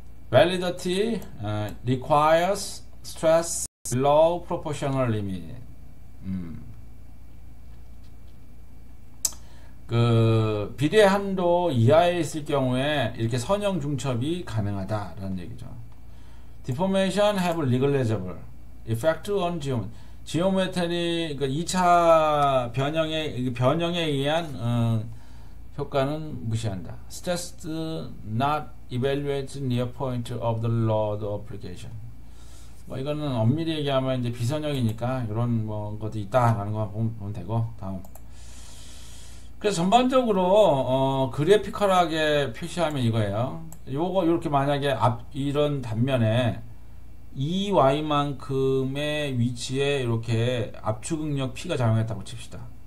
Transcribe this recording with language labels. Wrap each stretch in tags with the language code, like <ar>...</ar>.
<en>Validity requires stress below proportional limit.</en> <ko>그 비례 한도 이하에 있을 경우에 이렇게 선형 중첩이 가능하다라는 얘기죠.</ko> <en>Deformation have negligible effect on geometry.</en> <ko>그 2차 변형에 의한 효과는 무시한다.</ko> <en>Stress not evaluate near point of the load application.</en> <ko>뭐 이거는 엄밀히 얘기하면 이제 비선형이니까 이런 뭐 것도 있다라는 거 보면 되고. 다음. 그래서 전반적으로 그래피컬하게 표시하면 이거예요. 요거 이렇게 만약에 이런 단면에 EY만큼의 위치에 이렇게 압축 응력 P가 작용했다고 칩시다.</ko>